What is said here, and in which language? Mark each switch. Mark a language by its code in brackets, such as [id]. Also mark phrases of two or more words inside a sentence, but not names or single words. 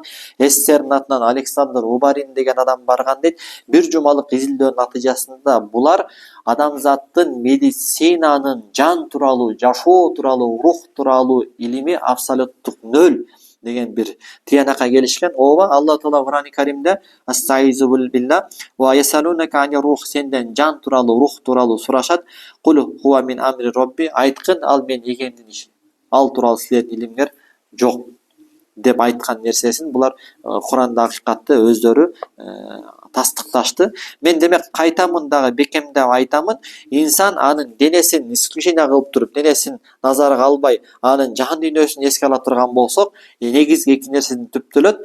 [ky] СССРдин атынан Александр Убарин деген адам барган дейт. Бир жумалык изилдөөнүн натыйжасында булар адамзаттын медицинанын жан тууралуу, жашоо тууралуу, рух тууралуу илими абсолюттук нөл деген бир тыянакка келишкен. Ооба, Алла Таала Курани Каримде [ar] أستعيذ بالله ويسألونك عن الروح, [ky] сенден жан тууралуу, рух тууралуу сурашат. [ar] قل هو من أمر ربي, [ky] айткын, ал менин эгемдин иши. Ал тууралуу силердин илимиңер жок деп айткан нерсесин булар Куранда акыйкатты өздөрү тастыкташты. Мен демек кайтамын дагы бекемдеп айтамын, инсан анын денесин исключение кылып туруп, денесин назарга албай, анын жан дүйнөсүн эске ала турган болсок, негизги эки нерседен түптөлөт.